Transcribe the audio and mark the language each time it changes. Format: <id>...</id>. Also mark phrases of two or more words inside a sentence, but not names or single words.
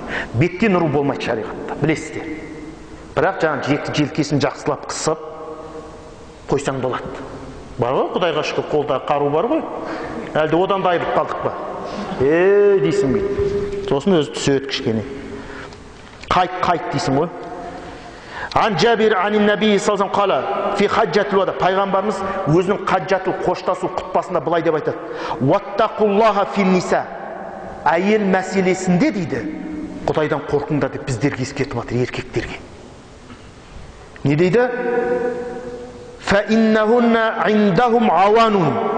<kk>Беттен ұру болмайды шариғатта, білесіздер. Бірақ жаңа жеті желкесін жақсылап қысып қойсаң болады. Бар ғой, Құдайға шүкір, қолда қару бар ғой. Әлде одан да айырып қалдық па? Дейсің бейді. Сосын өзі түседі кішкене. Қайт дейсің ғой.</kk> <ar>عن جابر عن النبي صلى الله عليه وسلم في حجة الوداع.</ar> <kk>Пайғамбарымыз өзінің хаджатыл қоштасу құтпасында былай деп айтады:</kk> <ar>"واتقوا الله في النساء."</ar> <kk>Әйел мәселесінде дейді, Құдайдан қорқыңдар деп біздерге ескертіп жатыр, еркектерге. Не дейді?</kk> <ar>فإنهن عندهم عوان.</ar>